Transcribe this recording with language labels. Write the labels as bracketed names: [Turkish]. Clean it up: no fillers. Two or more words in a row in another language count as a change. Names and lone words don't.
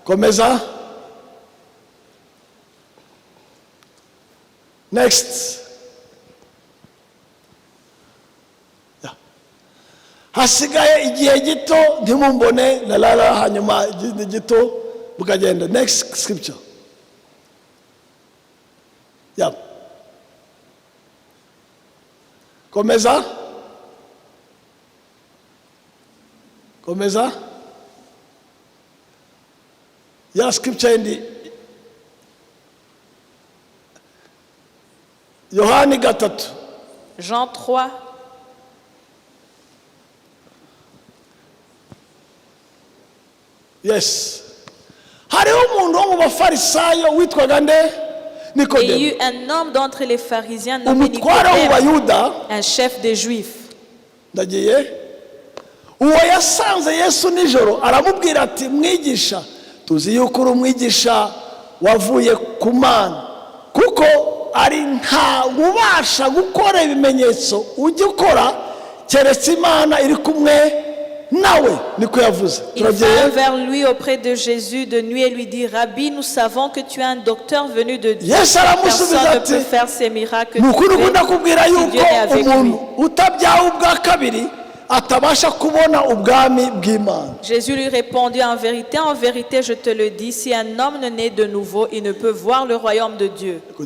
[English] Next. [Kinyarwanda] Hasigaye igihe gito ntimumbone lalala hanyuma igihe gito bukagenda. [English] Next scripture. Yeah. [Kinyarwanda] Komeza. Ya scripture indi Yohani gatatu. [French] Jean 3. [English] Yes. [Kinyarwanda] Hariho umuntu wo mu bafarisayo witwaga nde? [French] Il y eut un homme d'entre les pharisiens nommé Nicodème, un chef des Juifs. [Kinyarwanda] Uwo yasanze Yesu nijoro aramubwira ati mwigisha tuzi yuko uri umwigisha wavuye ku Mana kuko ari nta ubasha gukora ibimenyetso ujye ukora keretse Imana iri kumwe [French] Il vint vers lui auprès de Jésus de nuit et lui dit, Rabbi, nous savons que tu es un docteur venu de Dieu. Personne ne peut faire ces miracles que tu fais si Dieu est avec lui. Jésus lui répondit, en vérité, je te le dis, si un homme ne naît de nouveau, il ne peut voir le royaume de Dieu.